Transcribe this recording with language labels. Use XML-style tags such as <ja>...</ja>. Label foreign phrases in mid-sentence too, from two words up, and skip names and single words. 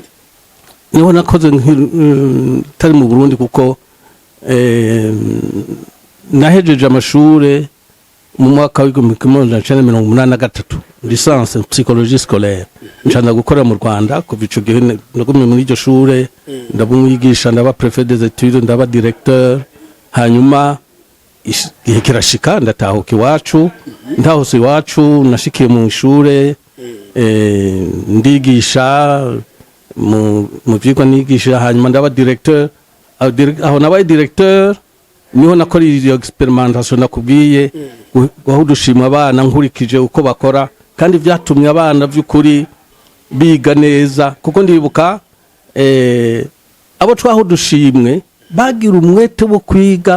<rn>niho nakoze tari mu Burundi kuko nahejeje amashure mu mwaka wa 1983</rn> <fr>licence psychologie scolaire</fr> <rn>ncanda gukora mu Rwanda kuva ico gihe nagumye muri iryo shure ndabumwigisha ndaba</rn> <fr>préfet des études</fr> <rn>ndaba directeur hanyuma igihe kirashika ndatahuka iwacu ndahose iwacu nashikiye mu ishure ndigisha mu vyigwa nigisha, hanyuma ndaba directeur. Aho nabaye directeur niho nakora iyo experimentation nakubwiye, aho dushima abana nkurikije uko bakora, kandi vyatumye abana vy'ukuri biga neza, kuko ndibuka abo twaho dushimwe bagira umwete wo kwiga.</rn>